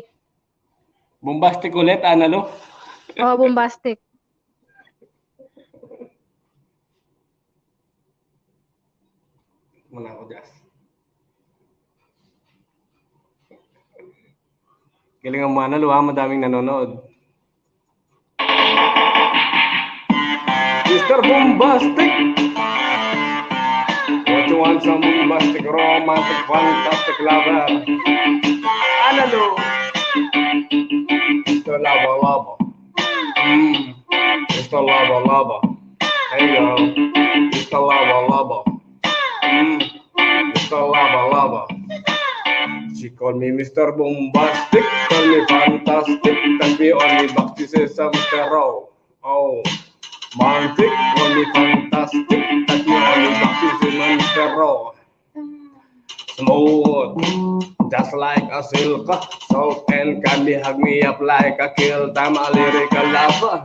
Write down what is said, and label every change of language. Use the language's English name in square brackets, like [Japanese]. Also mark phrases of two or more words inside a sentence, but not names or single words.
[Filipino] Bombastic ulit, Analo. [English] bombastic. [Filipino] Muna ako, Jazz. Galingan mo, Analo, ha? Madaming nanonood. [English] Mr. Bombastic! What you want, some bombastic, romantic, fantastic lover? Analo! Mr. Lava Lava. Mr. Lava Lava. There you go. Mr. Lava Lava. Mr. Lava Lava. She called me Mr. Bombastic, call me fantastic, touch me on the back, she says I'm Mr. Raw. Oh, romantic, call me fantastic, touch me on the back, she says I'm Mr. Raw. Smooth, just like a silk, soft and candy, hug me up like a kill time, a lyrical lover.